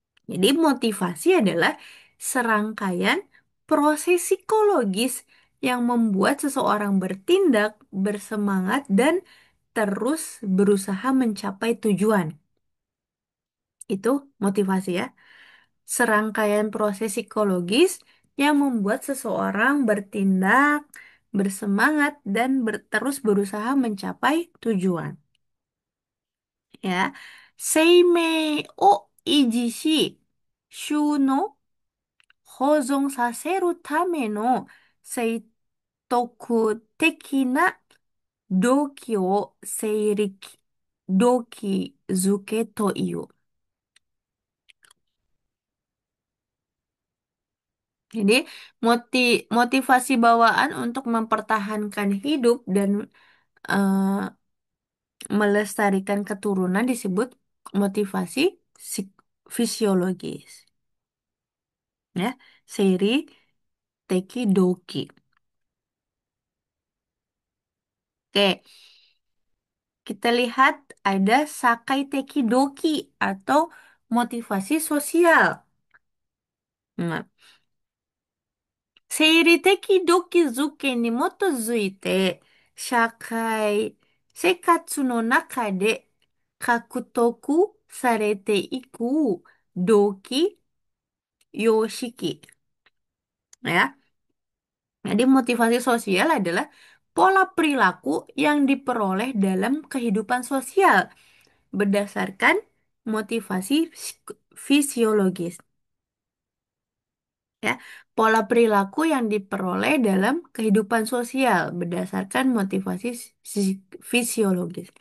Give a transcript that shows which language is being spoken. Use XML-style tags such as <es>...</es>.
<id>Jadi motivasi adalah serangkaian proses psikologis yang membuat seseorang bertindak, bersemangat, dan terus berusaha mencapai tujuan. Itu motivasi ya. Serangkaian proses psikologis yang membuat seseorang bertindak, bersemangat, dan terus berusaha mencapai tujuan. Ya.</id> <ja>Seimei o ijishi, shu no 保存させるための生得的な動機を生力動機づけという。</ja> <id>Jadi motivasi bawaan untuk mempertahankan hidup dan eh, melestarikan keturunan disebut motivasi fisiologis. Ya, Seiri Teki Doki. Oke, kita lihat ada Sakai Teki Doki atau motivasi sosial.</id> <ja>Nah, 生理的動機づけに基づいて社会生活の中で獲得されていく動機様式。</ja> <id>Ya, jadi motivasi sosial adalah pola perilaku yang diperoleh dalam kehidupan sosial berdasarkan motivasi fisiologis. Ya, pola perilaku yang diperoleh dalam kehidupan sosial berdasarkan motivasi fisiologis.</id>